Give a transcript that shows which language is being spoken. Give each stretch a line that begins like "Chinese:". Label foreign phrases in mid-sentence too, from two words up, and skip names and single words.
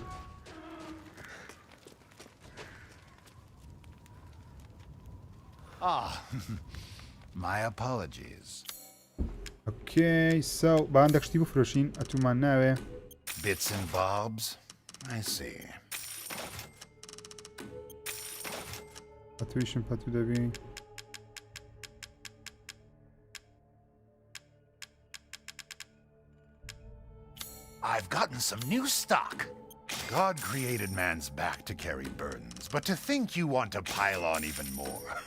English: My apologies. Okay, so
Central Kurdish: با هەندێک شتی بفرۆشین ئەتومان ناوێ
English: Bits and bobs? I see.
Central Kurdish: ئەتویشم پەتو دەبی
English: I've gotten some new stock. God created man's back to carry burdens, but to think you want to pile on even more.